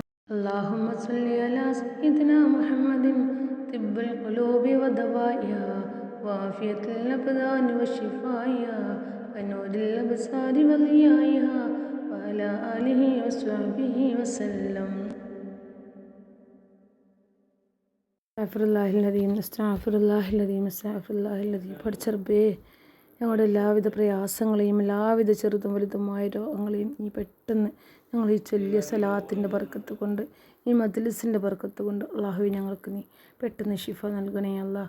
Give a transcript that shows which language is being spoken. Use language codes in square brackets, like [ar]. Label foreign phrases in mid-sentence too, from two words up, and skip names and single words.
[ar] اللهم صل على سيدنا محمد طب القلوب ودوائها وعافية الأبدان وشفائها ونور الأبصار وضيائها وعلى آله وصحبه وسلم. [ml] പഠിച്ചറബേ, ഞങ്ങളുടെ എല്ലാവിധ പ്രയാസങ്ങളെയും എല്ലാവിധ ചെറുതും വലുതുമായ രോഗങ്ങളെയും നീ പെട്ടെന്ന് ഞങ്ങൾ ഈ ചൊല്ലിയ സലാത്തിൻ്റെ ബർക്കത്ത് കൊണ്ട്, ഈ മജ്ലിസിൻ്റെ ബർക്കത്ത് കൊണ്ട് അള്ളാഹുവേ ഞങ്ങൾക്ക് നീ പെട്ടെന്ന് ശിഫ നൽകണേ അല്ലാഹ്.